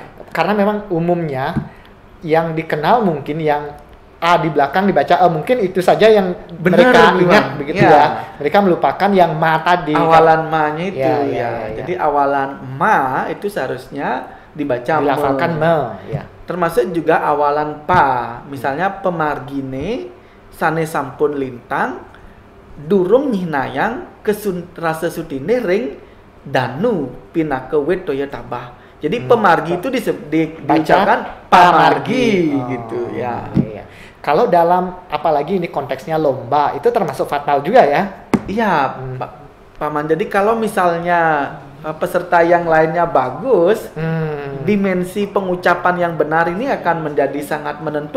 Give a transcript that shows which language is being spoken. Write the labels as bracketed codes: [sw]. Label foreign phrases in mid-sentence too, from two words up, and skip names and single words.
[id] Karena memang umumnya yang dikenal mungkin yang A di belakang dibaca mungkin itu saja yang mereka ingat begitu ya. Mereka melupakan yang ma tadi. Awalan ma-nya itu ya. Jadi awalan ma itu seharusnya dilafalkan me. Ya. Termasuk juga awalan pa. [ban] Misalnya pemargine sane sampun lintang durung nyihnayang rasa sutine ring danu pinake wit toya tabah. [id] Jadi pemargi itu dibacakan pamargi gitu ya. Iya. Kalau dalam apalagi ini konteksnya lomba itu termasuk fatal juga ya? Iya, Paman. Jadi kalau misalnya peserta yang lainnya bagus, dimensi pengucapan yang benar ini akan menjadi sangat menentukan.